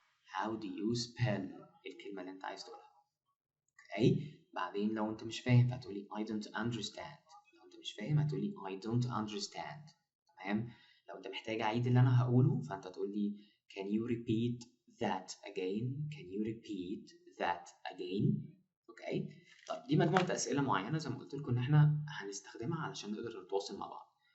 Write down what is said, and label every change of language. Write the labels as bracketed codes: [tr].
[en] how do you spell [ar] الكلمة اللي أنت عايز تقولها. اوكي؟ بعدين لو أنت مش فاهم فتقولي [en] I don't understand. [ar] لو أنت مش فاهم هتقولي [en] I don't understand. [ar] تمام؟ لو أنت محتاج أعيد اللي أنا هقوله فأنت تقولي [en] can you repeat that again. can you repeat that again. [ar] اوكي؟ طيب دي مجموعة أسئلة معينة زي ما قلت لكم إن إحنا هنستخدمها علشان نقدر نتواصل مع بعض.